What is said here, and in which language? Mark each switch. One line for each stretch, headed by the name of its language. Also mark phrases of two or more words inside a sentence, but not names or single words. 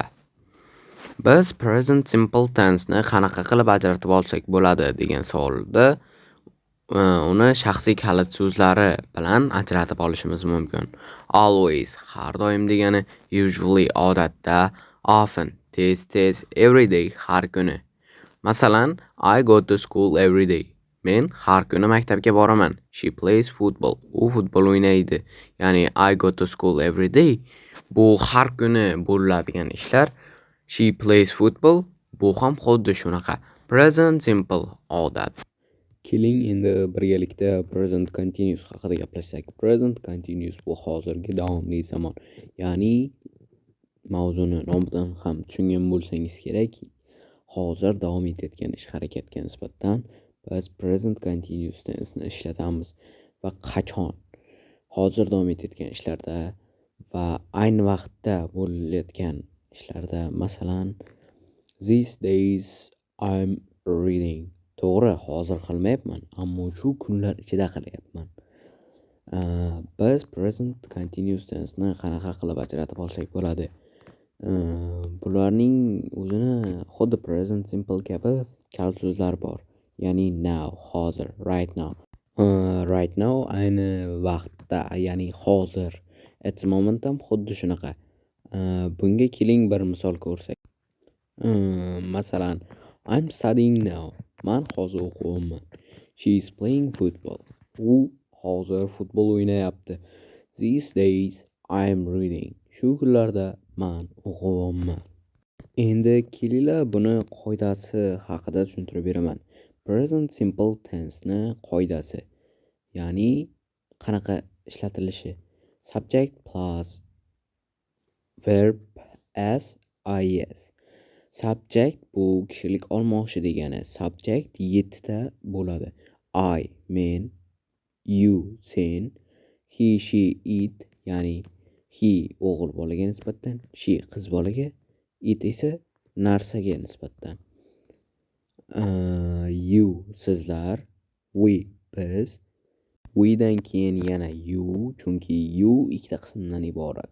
Uzbek: Biz
English: present simple tense
Uzbek: ni qanaqa qilib ajratib olsak bo'ladi degan savolda uni shaxsiy kalit so'zlari bilan ajratib olishimiz mumkin. Always har doim degani, usually odatda, often tez,
English: every day
Uzbek: har kuni. Masalan,
English: I go to school every day.
Uzbek: Men har kuni maktabga boraman.
English: She plays football.
Uzbek: U futbol o'ynaydi.
English: Ya'ni I go to school every day.
Uzbek: Bu har kuni bo'ladigan ishlar.
English: She plays football.
Uzbek: Bu ham xuddi shunaqa.
English: Present simple odat.
Uzbek: Keling endi birgalikda
English: present continuous
Uzbek: haqida gaplashsak.
English: Present continuous
Uzbek: bu hozirgi davomli zamon. Ya'ni mavzuni nomidan ham tushungan bo'lsangiz kerak, hozir davom etayotgan ish harakatga nisbatan biz
English: present continuous tense
Uzbek: ni ishlatamiz va qachon? Hozir davom etayotgan ishlarda va ayni vaqtda bo'layotgan ishlarda, masalan,
English: these days I'm reading.
Uzbek: To'g'ri, hozir qilmayapman, ammo shu kunlar ichida qilyapman. Biz
English: present continuous tense
Uzbek: ni qanaqa qilib ajratib olsak bo'ladi? Bularning o'zini xuddi
English: present simple
Uzbek: kabi kalit so'zlar bor. Ya'ni now, hozir,
English: right now. Right now
Uzbek: ayni vaqtda, ya'ni hozir.
English: At the moment
Uzbek: ham xuddi shunaqa. Bunga keling bir misol ko'rsak. Masalan,
English: I'm studying now.
Uzbek: Men hozir o'qiyapman.
English: She is playing football.
Uzbek: U hozir futbol o'ynayapti.
English: These days I'm reading.
Uzbek: Shu kunlarda men o'qiyapman. Endi kelinglar buni qoidasi haqida tushuntirib beraman.
English: Present simple tense
Uzbek: ni qoidasi, ya'ni qanaqa ishlatilishi.
English: Subject plus verb as is.
Uzbek: Subject bu kishilik olmoqchi degani. Subject 7 ta bo'ladi.
English: I, men, you, sen, he, she, it,
Uzbek: ya'ni he o'g'il bolaga nisbatan, she qiz bolaga, it esa narsaga nisbatan. You sizlar, we biz, we dan keyin yana you, chunki you ikkita qismdan iborat.